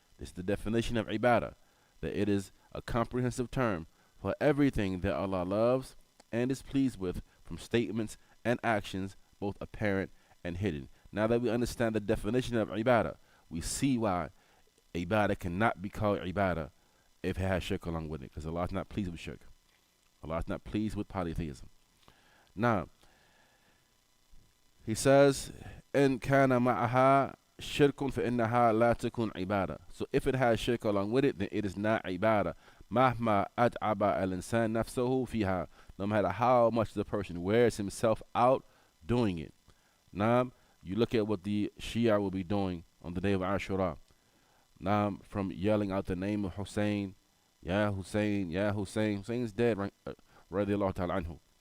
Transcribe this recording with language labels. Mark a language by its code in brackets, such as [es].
[en] This is the definition of ibadah, that it is a comprehensive term for everything that Allah loves and is pleased with, from statements and actions, both apparent and hidden. Now that we understand the definition of ibadah, we see why ibadah cannot be called ibadah if it has shirk along with it, because Allah is not pleased with shirk. Allah is not pleased with polytheism. [ar] Now, he says, إن كان معها شرك فإنها لا تكون عبادة. [en] So if it has shirk along with it, then it is not ibadah. [ar] مهما أتعب الإنسان نفسه فيها. [en] No matter how much the person wears himself out doing it. Now, you look at what the Shia will be doing on the day of Ashura. Now, from yelling out the name of Hussein, Ya Hussein, Ya Hussein. Hussein's dead, right? [ar] Radiallahu ta'ala anhu.